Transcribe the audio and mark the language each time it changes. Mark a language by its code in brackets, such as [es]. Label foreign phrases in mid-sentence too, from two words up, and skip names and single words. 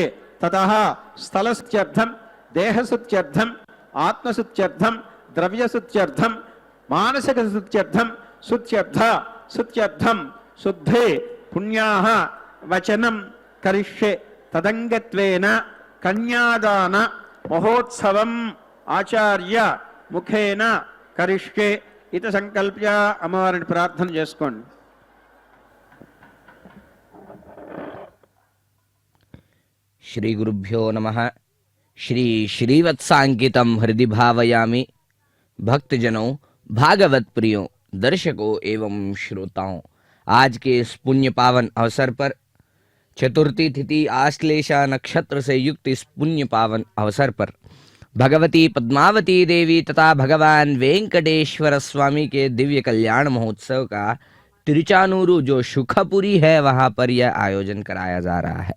[sa] తతః స్థలస్తుత్యర్థం దేహస్తుత్యర్థం ఆత్మస్తుత్యర్థం ద్రవ్యస్తుత్యర్థం మానసిక స్తుత్యర్థం సుత్యర్థ సుత్యర్థం శుద్ధే పుణ్యాః వచనం కరిష్యే. తదంగత్వేన కన్యాదాన మహోత్సవం ఆచార్య ముఖేన కరిష్యే. [te] ఇది సంకల్ప్య అమ్మవారిని ప్రార్థన చేసుకోండి. [sa] श्री गुरुभ्यो नमः. श्री श्रीवत्सांकितम हृदि भावयामि. [hi] भक्तजनों, भागवत प्रियों, दर्शकों एवं श्रोताओं, आज के इस पुण्य पावन अवसर पर चतुर्थी तिथि आश्लेषा नक्षत्र से युक्त इस पुण्य पावन अवसर पर भगवती पद्मावती देवी तथा भगवान वेंकटेश्वर स्वामी के दिव्य कल्याण महोत्सव का तिरुचानूरू जो सुखपुरी है वहां पर यह आयोजन कराया जा रहा है.